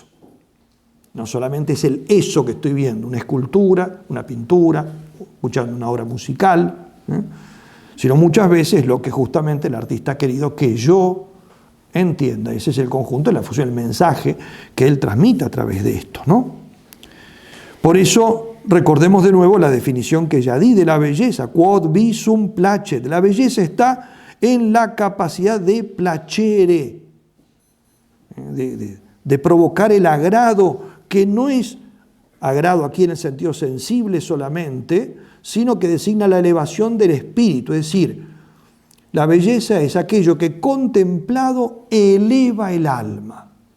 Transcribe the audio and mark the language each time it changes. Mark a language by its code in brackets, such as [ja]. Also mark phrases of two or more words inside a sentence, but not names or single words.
[es] No solamente es el eso que estoy viendo, una escultura, una pintura, escuchando una obra musical, sino muchas veces lo que justamente el artista ha querido que yo entienda. Ese es el conjunto de la fusión, el mensaje que él transmite a través de esto, ¿no? Por eso, recordemos de nuevo la definición que ya di de la belleza, [la] quod visum placet. [es] La belleza está en la capacidad de placere, de provocar el agrado, que no es agrado aquí en el sentido sensible solamente, sino que designa la elevación del espíritu. Es decir, la belleza es aquello que contemplado eleva el alma.